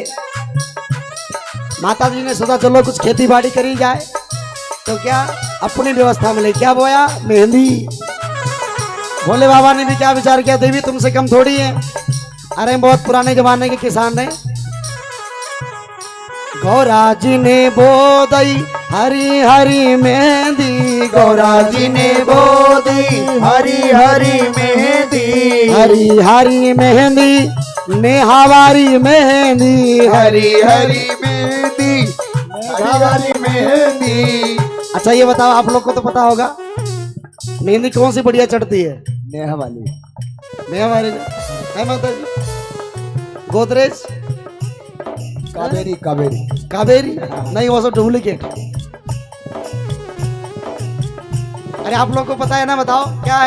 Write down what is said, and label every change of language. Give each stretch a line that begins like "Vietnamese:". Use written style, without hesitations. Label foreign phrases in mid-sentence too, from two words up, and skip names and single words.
Hindi: माता जी ने सोचा चलो कुछ खेती बाड़ी करी जाए। तो क्या अपनी व्यवस्था में ले क्या बोया मेहंदी। भोले बाबा ने भी क्या विचार किया, देवी तुमसे कम थोड़ी है। अरे बहुत पुराने जमाने के किसान हैं। गौरा जी ने बो दई हरी हरी मेहंदी। गौरा जी ने बो दी हरी हरी मेहंदी। हरी हरी मेहंदी नेहावारी मेहंदी। हरी हरी मेहंदी हरी मेहंदी। अच्छा ये बताओ, आप लोग को तो पता होगा मेहंदी कौन सी बढ़िया चढ़ती है। नेहा वाली नेहा वाली है माता जी। गोदरेज कावेरी कावेरी कावेरी नहीं, वो सब डुप्लीकेट। अरे आप लोग को पता है ना, बताओ क्या है।